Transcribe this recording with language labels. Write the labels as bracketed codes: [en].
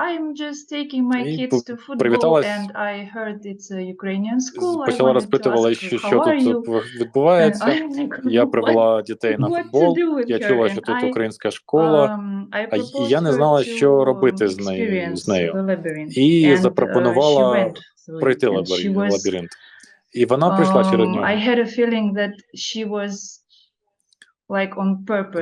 [en] I'm just taking my kids to football, and I heard it's a Ukrainian school. [uk] Почала розпитувала, що тут відбувається. Я привела дітей на футбол. Я чула, що тут українська школа. А я не знала, що робити з нею. І запропонувала пройти лабіринт. І вона прийшла через нього. [en] I had a feeling that she was like on purpose.